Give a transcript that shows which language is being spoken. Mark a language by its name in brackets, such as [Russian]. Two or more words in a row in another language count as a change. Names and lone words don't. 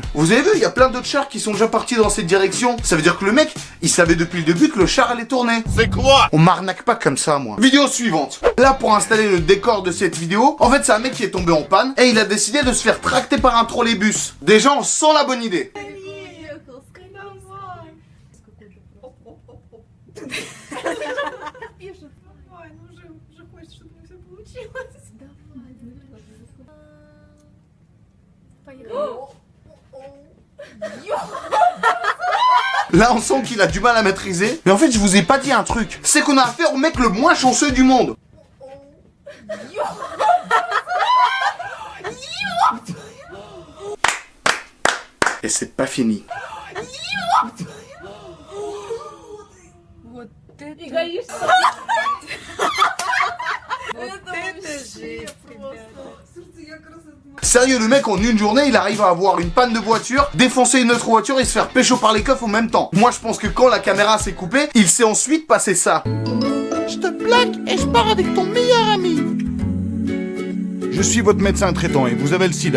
[French] Vous avez vu, il y a plein d'autres chars qui sont déjà partis dans cette direction. Ça veut dire que le mec, il savait depuis le début que le char allait tourner. C'est quoi? On m'arnaque pas comme ça, moi. Vidéo suivante. Là, pour installer le décor de cette vidéo, en fait, c'est un mec qui est tombé en panne et il a décidé de se faire tracter par un trolleybus. Des gens sans la bonne idée. [Russian] Пишет, давай, ну уже хочет, чтобы все получилось. Давай, поехали. [French] Là, on sent qu'il a du mal à maîtriser. Mais en fait, je vous ai pas dit un truc. C'est qu'on a affaire au mec le moins chanceux du monde. Et c'est pas fini. [Russian] Вот это... Эгоист. Вот это жесть, ребята. Слушайте, я красота. [French] Sérieux, le mec en une journée, il arrive à avoir une panne de voiture, défoncer une autre voiture et se faire pécho par les coffres en même temps. Moi, je pense que quand la caméra s'est coupée, il s'est ensuite passé ça. Je te plaque et je pars avec ton meilleur ami. Je suis votre médecin traitant et vous avez le sida.